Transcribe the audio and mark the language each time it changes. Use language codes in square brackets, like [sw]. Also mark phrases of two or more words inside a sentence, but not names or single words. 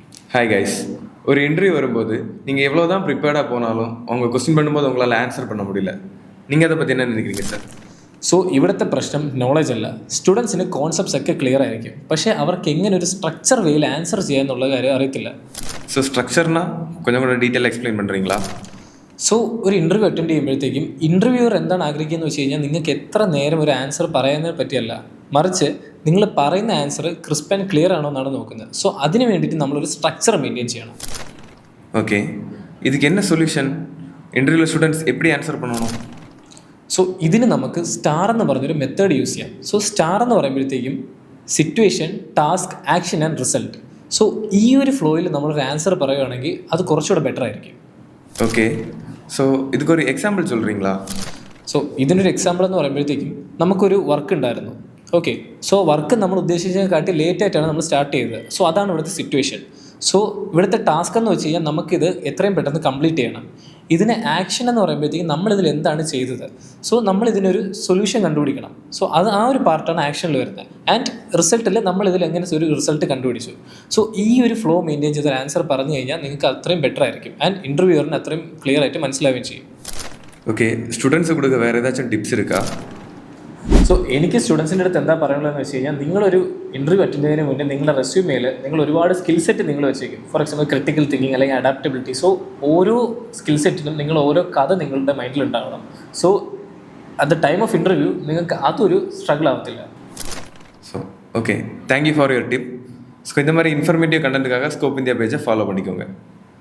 [en] Hi guys. [ta] ஒரு இன்டர்வியூ வரும்போது நீங்கள் எவ்வளோ தான் ப்ரிப்பேர்டாக போனாலும் அவங்க கொஸ்டின் பண்ணும்போது உங்களால் ஆன்சர் பண்ண முடியல. நீங்கள் அதை பற்றி என்ன நினைக்கிறீங்க സാർ? [ml] സോ ഇവിടുത്തെ പ്രശ്നം നോളജ് അല്ല. സ്റ്റുഡൻസിന് കോൺസെപ്റ്റ്സ് ഒക്കെ ക്ലിയർ ആയിരിക്കും, പക്ഷേ അവർക്ക് എങ്ങനെ ഒരു [en] structure way [ml] ആൻസർ ചെയ്യാന്നുള്ള കാര്യം അറിയത്തില്ല. [en] so structure [ml] கொஞ்சம் கூட [en] detail explain [ml] பண்ணுறீங்களா? സോ ഒരു [en] interview attend [ml] ചെയ്യുമ്പോഴത്തേക്കും ഇൻ്റർവ്യൂവർ എന്താണ് ആഗ്രഹിക്കുന്നത് വെച്ച് കഴിഞ്ഞാൽ നിങ്ങൾക്ക് എത്ര നേരം ഒരു ആൻസർ പറയുന്നതിനെ പറ്റിയല്ല, മറിച്ച് നിങ്ങൾ പറയുന്ന ആൻസർ [en] crisp and clear [ml] ആണോ എന്നാണ് നോക്കുന്നത്. സോ അതിന് വേണ്ടിയിട്ട് നമ്മളൊരു [en] structure maintain [ml] ചെയ്യണം. [ta] ஓகே, இதுக்கு என்ன சொல்யூஷன்? இன்டர்வியூவில் ஸ்டூடெண்ட்ஸ் எப்படி ஆன்சர் பண்ணணும்? [ml] സോ ഇതിന് നമുക്ക് സ്റ്റാർ എന്ന് പറഞ്ഞൊരു [en] method use [ml] ചെയ്യാം. സോ സ്റ്റാർ എന്ന് പറയുമ്പോഴത്തേക്കും [en] situation, task, action and result. [ml] സോ ഈ ഒരു ഫ്ലോയിൽ നമ്മളൊരു ആൻസർ പറയുകയാണെങ്കിൽ അത് കുറച്ചുകൂടെ ബെറ്റർ ആയിരിക്കും. [en] okay, so [ml] இதுக்கு ஒரு எக்ஸாம்பிள் சொல்கிறீங்களா? സോ ഇതിനൊരു എക്സാമ്പിൾ എന്ന് പറയുമ്പോഴത്തേക്കും നമുക്കൊരു വർക്ക് ഉണ്ടായിരുന്നു. [en] okay, so work [ml] നമ്മൾ ഉദ്ദേശിച്ചതിനെക്കാട്ടി ലേറ്റ് ആയിട്ടാണ് നമ്മൾ സ്റ്റാർട്ട് ചെയ്തത്. സോ അതാണ് ഇവിടുത്തെ സിറ്റുവേഷൻ. സോ ഇവിടുത്തെ ടാസ്ക് എന്ന് വെച്ച് കഴിഞ്ഞാൽ നമുക്കിത് എത്രയും പെട്ടെന്ന് കംപ്ലീറ്റ് ചെയ്യണം. ഇതിന് ആക്ഷൻ എന്ന് പറയുമ്പോഴത്തേക്കും നമ്മളിതിൽ എന്താണ് ചെയ്തത്, സോ നമ്മളിതിനൊരു സൊല്യൂഷൻ കണ്ടുപിടിക്കണം. സോ അത് ആ ഒരു പാർട്ടാണ് ആക്ഷനിൽ വരുന്നത്. [en] and result [ml] നമ്മളിതിൽ എങ്ങനെ ഒരു റിസൾട്ട് കണ്ടുപിടിച്ചു. സോ ഈ ഒരു [en] flow maintain [ml] ചെയ്ത ആൻസർ പറഞ്ഞു കഴിഞ്ഞാൽ നിങ്ങൾക്ക് അത്രയും ബെറ്റർ ആയിരിക്കും. [en] and interviewer [ml] അത്രയും ക്ലിയർ ആയിട്ട് മനസ്സിലാവുകയും ചെയ്യും. [ta] ஓகே, ஸ்டூடெண்ட்ஸு கொடுக்க வேறு ஏதாச்சும் டிப்ஸ் இருக்கா? [ml] സോ എനിക്ക് സ്റ്റുഡൻസിൻ്റെ അടുത്ത് എന്താ പറയാനുള്ളതെന്ന് വെച്ച് കഴിഞ്ഞാൽ, നിങ്ങളൊരു [en] interview attend [ml] ചെയ്യുന്നതിന് മുന്നേ നിങ്ങളുടെ റെസ്യൂമേൽ നിങ്ങൾ ഒരുപാട് [en] skill set [ml] നിങ്ങൾ വെച്ചേക്കും. [en] for example critical thinking [ml] അല്ലെങ്കിൽ അഡാപ്റ്റബിലിറ്റി. സോ ഓരോ [en] skill set [ml] നിങ്ങൾ ഓരോ കഥ നിങ്ങളുടെ മൈൻഡിൽ ഉണ്ടാവണം. [en] so at the time of interview [ml] നിങ്ങൾക്ക് അതൊരു സ്ട്രഗിൾ ആവത്തില്ല. [en] So okay, thank you for your tip. [ta] ஸோ இந்த மாதிரி [en] informative content [ta] ஸ்கோப் இந்தியா பேஜை ஃபாலோ பண்ணிக்கோங்க.